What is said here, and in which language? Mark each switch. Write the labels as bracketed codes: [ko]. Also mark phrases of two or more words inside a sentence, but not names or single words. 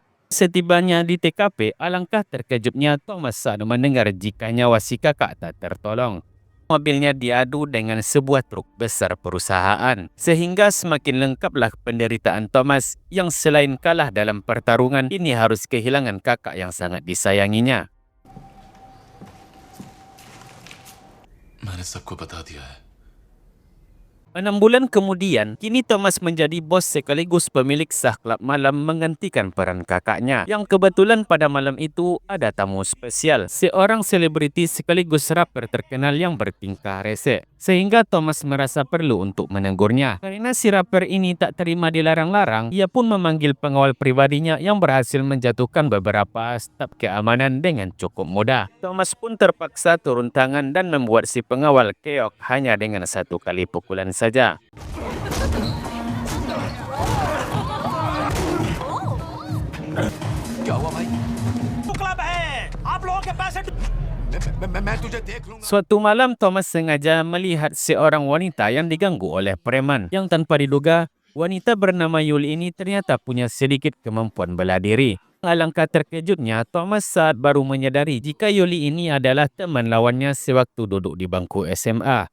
[id] Setibanya di TKP, alangkah terkejutnya Thomas saat mendengar jika nyawa si kakak tak tertolong. Mobilnya diadu dengan sebuah truk besar perusahaan, sehingga semakin lengkaplah penderitaan Thomas yang selain kalah dalam pertarungan, ini harus kehilangan kakak yang sangat disayanginya. [hi] मैंने सबको बता दिया है। [id] 6 bulan kemudian, kini Thomas menjadi bos sekaligus pemilik sah klub malam menggantikan peran kakaknya. Yang kebetulan pada malam itu ada tamu spesial, seorang selebriti sekaligus rapper terkenal yang bertingkah rese. Sehingga Thomas merasa perlu untuk menegurnya. Karena si rapper ini tak terima dilarang-larang, ia pun memanggil pengawal pribadinya yang berhasil menjatuhkan beberapa staf keamanan dengan cukup mudah. Thomas pun terpaksa turun tangan dan membuat si pengawal keok hanya dengan 1 kali pukulan saja. [hi] क्या हुआ भाई? क्लब है आप लोगों के पैसे मैं तुझे देख लूंगा। [id] Suatu malam, Thomas sengaja melihat seorang wanita yang diganggu oleh preman. Yang tanpa diduga, wanita bernama Yuli ini ternyata punya sedikit kemampuan bela diri. Alangkah terkejutnya Thomas saat baru menyadari jika Yuli ini adalah teman lawannya sewaktu duduk di bangku SMA.